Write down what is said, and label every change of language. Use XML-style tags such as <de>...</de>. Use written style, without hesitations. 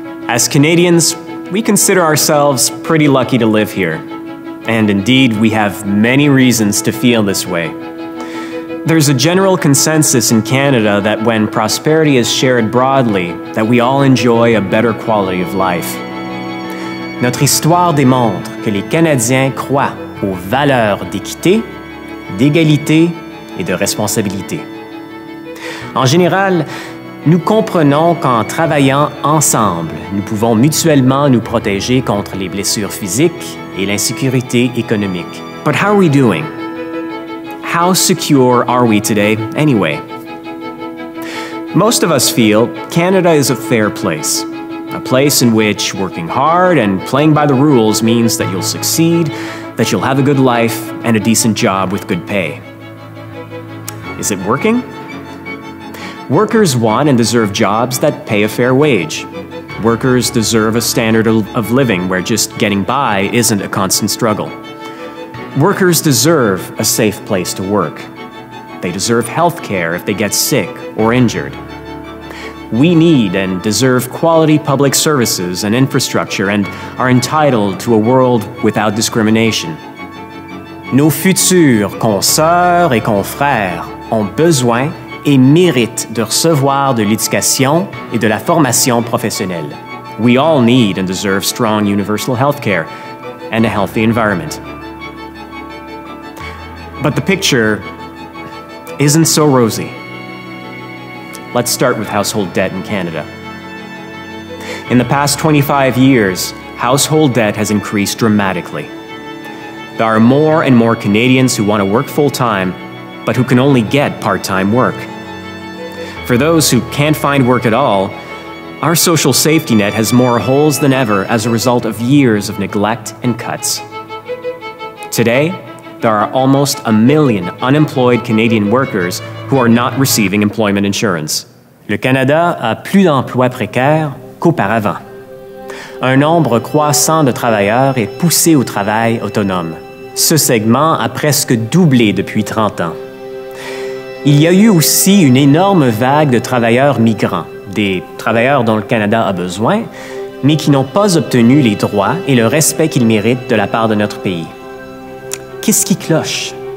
<en>As Canadians, we consider ourselves pretty lucky to live here. And indeed, we have many reasons to feel this way. There's a general consensus in Canada that when prosperity is shared broadly, that we all enjoy a better quality of life.</en> <fr>Notre histoire démontre que les Canadiens croient aux valeurs d'équité, d'égalité et de responsabilité. En général, nous comprenons qu'en travaillant ensemble, nous pouvons mutuellement nous protéger contre les blessures physiques et l'insécurité économique.</fr> <en>But how are we doing? How secure are we today anyway? Most of us feel Canada is a fair place, a place in which working hard and playing by the rules means that you'll succeed, that you'll have a good life and a decent job with good pay. Is it working? Workers want and deserve jobs that pay a fair wage. Workers deserve a standard of living where just getting by isn't a constant struggle. Workers deserve a safe place to work. They deserve health care if they get sick or injured. We need and deserve quality public services and infrastructure and are entitled to a world without discrimination.</en> <fr>Nos futurs consoeurs et confrères ont besoin et méritent de recevoir de l'éducation et de la formation professionnelle.</fr> <en>We all need and deserve strong universal health care and a healthy environment. But the picture isn't so rosy. Let's start with household debt in Canada. In the past 25 years, household debt has increased dramatically. There are more and more Canadians who want to work full-time, but who can only get part-time work. For those who can't find work at all, our social safety net has more holes than ever as a result of years of neglect and cuts. Today, there are almost 1 million unemployed Canadian workers who are not receiving employment insurance.</en> <fr>Le Canada a plus d'emplois précaires qu'auparavant. Un nombre croissant de travailleurs est poussé au travail autonome. Ce segment a presque doublé depuis 30 ans. Il y a eu aussi une énorme vague de travailleurs migrants, des travailleurs dont le Canada a besoin, mais qui n'ont pas obtenu les droits et le respect qu'ils méritent de la part de notre pays. Qu'est-ce qui cloche?</fr>